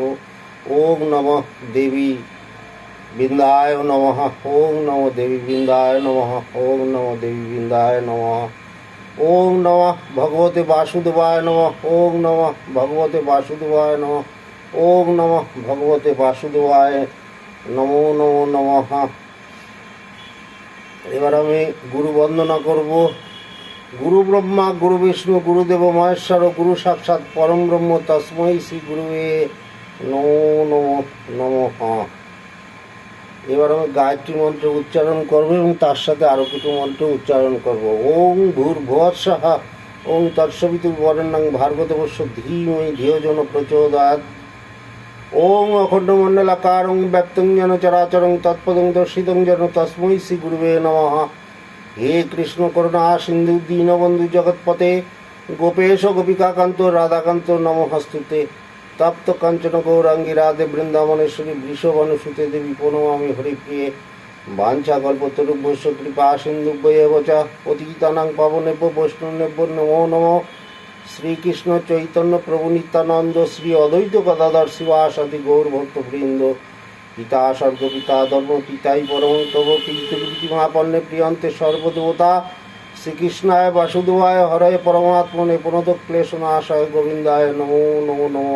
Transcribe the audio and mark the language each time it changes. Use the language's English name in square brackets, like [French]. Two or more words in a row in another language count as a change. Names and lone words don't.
[Sanskrit] ওম নমঃ দেবী বৃন্দায় নমঃ, ওম নমঃ দেবী বৃন্দায় নমঃ, ওম নমঃ দেবী বৃন্দায় নমঃ। ওম নমঃ ভগবতে বাসুদেবায় নমঃ, ওম নমঃ ভগবতে বাসুদেবায় নমঃ, ওম নমঃ ভগবতে বাসুদেবায় নমো নমো নমঃ। [Bangla] এবার আমি গুরু বন্দনা করব। [Sanskrit] গুরু ব্রহ্মা গুরু বিষ্ণু গুরুদেব মহেশ্বর গুরু সাক্ষাৎ পরম ব্রহ্ম তস্মৈ শ্রী গুরুবে নমো নমো নমঃ। [Bangla] এবার আমি গায়ত্রী মন্ত্র উচ্চারণ করব এবং তার সাথে আরও কিছু মন্ত্র উচ্চারণ করব। [Sanskrit] ওং ভূর্ভুবস্সুঃ ওং তৎসবিতুর্বরেণ্যং ভার্গদেবস্য ধীমহি ধিয়ো যো প্রচোদয়াৎ। ওং অখণ্ডমণ্ডলাকারং ব্যক্তং যেন চরাচরং তৎপদং দর্শিতং যেন তস্মৈ শ্রী গুরুবে নমঃ। হে কৃষ্ণ করুণা সিন্ধু দীনবন্ধু জগৎপতে গোপেশ গোপিকাকান্ত রাধাকান্ত নমঃস্তুতে। তপ্ত কাঞ্চন গৌরাঙ্গী রাধে বৃন্দাবনেশ্বরী বৃষভানুসুতে দেবী প্রণমামি হরিপ্রিয়ে। বাঞ্ছা কল্পতরুভ্যশ্চ কৃপা সিন্ধুভ্যেব চ পতিতানাং পাবনেভ্যো বৈষ্ণবেভ্যো নমো নমঃ। শ্রীকৃষ্ণ চৈতন্য প্রভু নিত্যানন্দ শ্রী অদ্বৈত গদাধর শিবাসাদি গৌর ভক্তবৃন্দ। পিতা স্বর্গ পিতা ধর্ম পিতাই পরম তব প্রীতিমাপন্নে প্রিয়ন্তে সর্বদেবতা। শ্রীকৃষ্ণায় বাসুদেবায় হরয়ে পরমাত্মনে প্রণত ক্লেশনাশায় গোবিন্দায় নমো নমো নমঃ।